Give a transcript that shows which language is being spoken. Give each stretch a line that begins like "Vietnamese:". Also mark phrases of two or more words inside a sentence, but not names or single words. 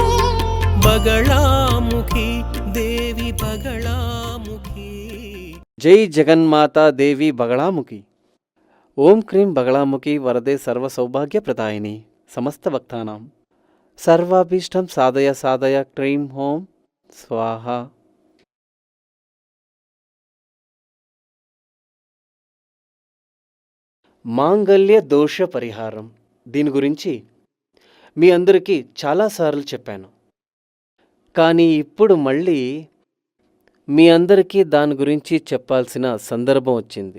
Sanskrit: बगलामुखी देवी बगलामुखी। जय जगन्माता देवी बगलामुखी। ओम क्रीं बगलामुखी वरदे सर्वसौभाग्यप्रदायिनी समस्तभक्तानां सर्वाभीष्टं साधय साधय क्रीं ओं स्वाहा।
Telugu: మాంగళ్య దోష పరిహారం దీని గురించి మీ అందరికీ చాలాసార్లు చెప్పాను, కానీ ఇప్పుడు మళ్ళీ మీ అందరికీ దాని గురించి చెప్పాల్సిన సందర్భం వచ్చింది.